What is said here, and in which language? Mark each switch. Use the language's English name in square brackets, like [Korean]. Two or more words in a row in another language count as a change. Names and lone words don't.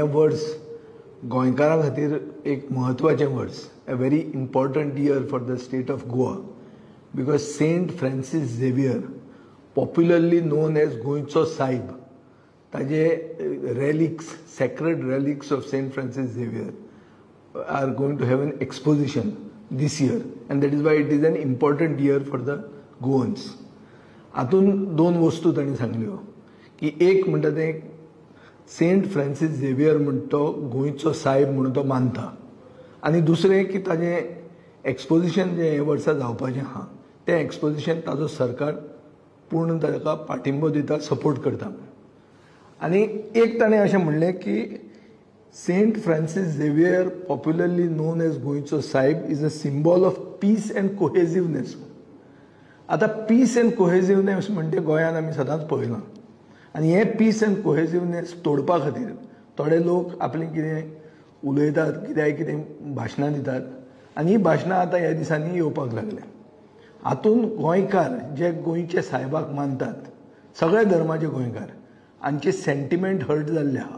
[Konkani] वर्स गोंयकारां खातीर एक म्हत्वाचें वर्स, [English] a very important year for the State of Goa, because Saint Francis Xavier, popularly known as [Konkani] गोंयचो सायब, ताजे [English] relics, sacred relics of Saint Francis Xavier are going to have an exposition this year, and that is why it is an important year for the Goans. [Konkani] हातून दोन वस्तू तांणी सांगल्यो की एक म्हणटा ते सेंट फ्रांसीस झेवियर म्हणटा तो गोंयचो साहेब म्हणून तो मानता, आनी दुसरें की ताजें एक्सपोजिशन जें हे वर्सा जावपाचें आहा तें एक्सपोजिशन ताजो सरकार पूर्ण ताका पाठिंबो दिता, सपोर्ट करता. आनी एक ताणें अशें म्हणलें की Saint Francis Xavier, [English] popularly known as [Konkani] गोंयचो साहेब, [English] is a symbol of peace and cohesiveness. [Konkani] आता [English] peace and cohesiveness [Konkani] म्हणजे गोंयान आमी सदांच पळयलां, आनी हे [English] peace and cohesiveness [Konkani] तोडपा खातीर थोडे लोक आपलें कितें उलयतात, कितें भाशणां दितात, आनी ही भाशणां आतां ह्या दिसांनी येवपाक लागल्या. हातून गोंयकार जे गोंयचे साहेबाक मानतात, सगळे धर्माचे गोंयकार, हांचे [English] sentiment hurt [Konkani] जाल्ले आहा.